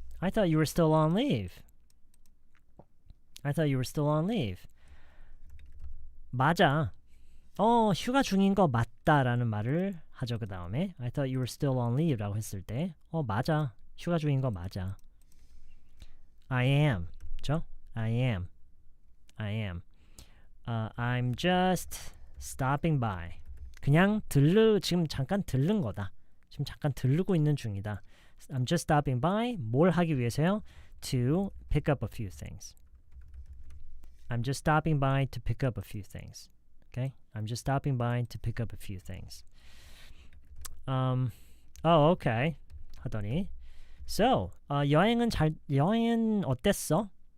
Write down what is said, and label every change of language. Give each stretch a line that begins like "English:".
English: I thought you were still on leave. I thought you were still on leave.
Korean: 맞아. 휴가 중인 거 맞다라는 말을 하죠.
English: 그 다음에 I thought you were still on leave라고 했을 때 맞아.
Korean: 휴가 중인 거 맞아. I am. 그쵸? I am.
English: I am. I'm just stopping by.
Korean: 그냥 지금 잠깐 들른 거다. 지금 잠깐 들르고 있는 중이다.
English: I'm just stopping by. 뭘 하기 위해서요? To pick up a few things. I'm just stopping by to pick up a few things. Okay? I'm just stopping by to pick up a few things. Oh, okay.
Korean: 하더니 So, 여행은 어땠어?